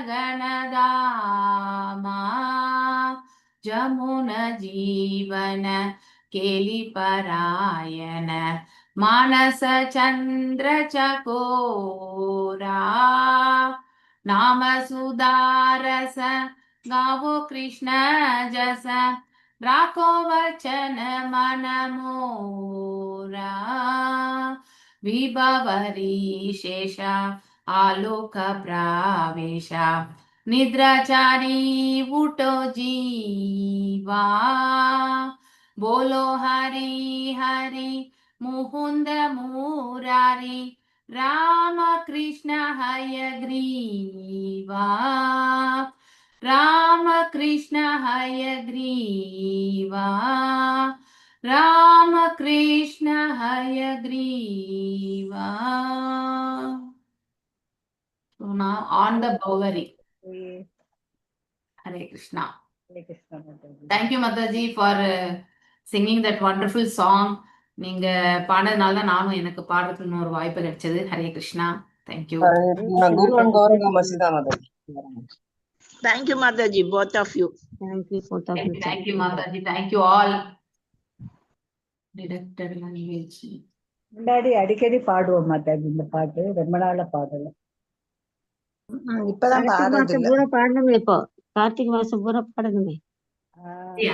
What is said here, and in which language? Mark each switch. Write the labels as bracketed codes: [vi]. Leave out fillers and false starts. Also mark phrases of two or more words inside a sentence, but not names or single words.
[bn] গণদামা জমুন জীবন কেলি পরায়ণ মানস চন্দ্র চকোরা নাম সুধারস গাও কৃষ্ণ যশ রাখো বচন মন মোরা বিভাবরী শেষ আলোক প্রবেশ নিদ্রা ছাড়ি উঠ জীব বলো হরি হরি মুকুন্দ মুরারি রাম কৃষ্ণ হয়গ্রীব রাম কৃষ্ণ হয়গ্রীব রাম কৃষ্ণ হয়গ্রীব. [en] So now on the Bhavari. [sa] Hare Krishna. Hare Krishna, Mataji. [en] Thank you Mataji for singing that wonderful song. [ta] நீங்க பாடுறதுனால தான் நானும் எனக்கு பாடுறதுக்கு ஒரு வாய்ப்பு கிடைச்சது. [sa] हरे कृष्णा. தேங்க்யூ. [en] குரு and Gauranga Masida Mataji. Thank you, Mataji, both of you. Thank you, both of you. Thank you Mataji. Thank you all. Detected language. [ta] முன்னாடி அடிக்கடி பாடுவோம் மாதாஜி இந்த பாட்டு, ரொம்ப நாளா பாடல. இப்பதான் கார்த்திக் பாடுறது மாசம் இல்ல. பூரா பாடணுமே இப்போ. கார்த்திக் மாசம் பூரா பாடணுமே. அப்படியா?